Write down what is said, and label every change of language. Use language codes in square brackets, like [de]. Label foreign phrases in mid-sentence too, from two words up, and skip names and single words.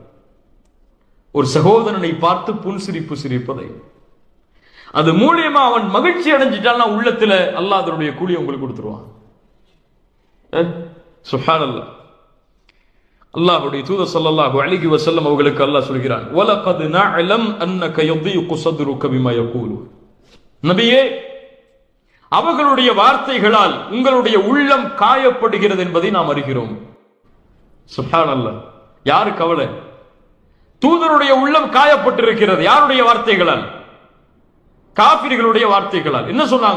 [ta] ஒரு சகோதரனை பார்த்து புன்சிரிப்பு சிரிப்பதை, அது மூலியமா அவன் மகிழ்ச்சி அடைஞ்சிட்டான்னா உள்ளத்துல அல்லாஹ் அதனுடைய கூலியை உங்களுக்கு கொடுத்துருவான். சுப்ஹானல்லாஹ். அல்லாஹ்வுடைய தூதர் [ar] صلى الله عليه وسلم [ta] அவர்களுக்கு அல்லாஹ் சொல்கிறான், [ar] ولقد نعلم أنك يضيق صدرك بما يقولون. [ta] நபியே, அவர்களுடைய வார்த்தைகளால் உங்களுடைய உள்ளம் காயப்படுகிறது என்பதை நாம் அறிகிறோம். சுப்ஹானல்லாஹ். யாரு கவலை? தூதருடைய உள்ளம் காயப்பட்டிருக்கிறது. யாருடைய வார்த்தைகளால்? காபிர்களுடைய வார்த்தைகளால். என்ன சொன்னாங்க?